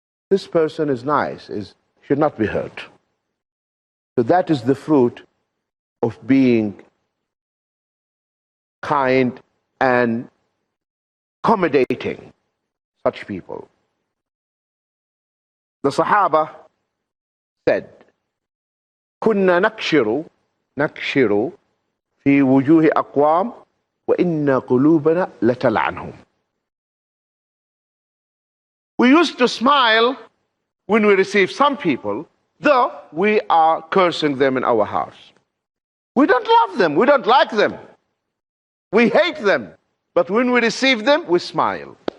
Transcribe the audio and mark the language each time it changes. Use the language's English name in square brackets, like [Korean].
[English] This person is nice, should not be hurt. So that is the fruit of being kind and accommodating such people. The Sahaba said, [Arabic] كنا نكشر في وجوه أقوام وإن قلوبنا لتلعنهم. [English] We used to smile when we receive some people, though we are cursing them in our hearts. We don't love them, we don't like them, we hate them, but when we receive them, we smile.